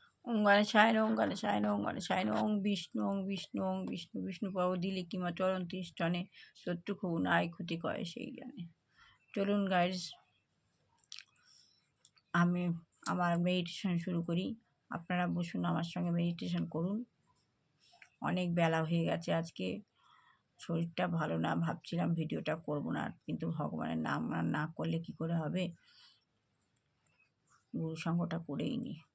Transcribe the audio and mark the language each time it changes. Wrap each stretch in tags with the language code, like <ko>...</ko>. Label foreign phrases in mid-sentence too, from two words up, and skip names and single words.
<sa>ওং গণেশায় নমঃ, ওং গণেশায় নমঃ, ওং গণেশায় নমঃ, ওং বিষ্ণু, ওং বিষ্ণু, ওং বিষ্ণু,</sa> <bn>বিষ্ণু পাও দিলে কিমা চরণ তিষ্ঠনে, শত্রু খুব নাই ক্ষতি করে সেই জানে। চলুন গাইজ, আমি আমার মেডিটেশন শুরু করি। আপনারা বসুন, আমার সঙ্গে মেডিটেশন করুন। অনেক বেলা হয়ে গেছে, আজকে শরীরটা ভালো না, ভাবছিলাম ভিডিওটা করব না, কিন্তু ভগবানের নাম না করলে কি করে হবে, গুরু সঙ্গটা করেই নি।</bn>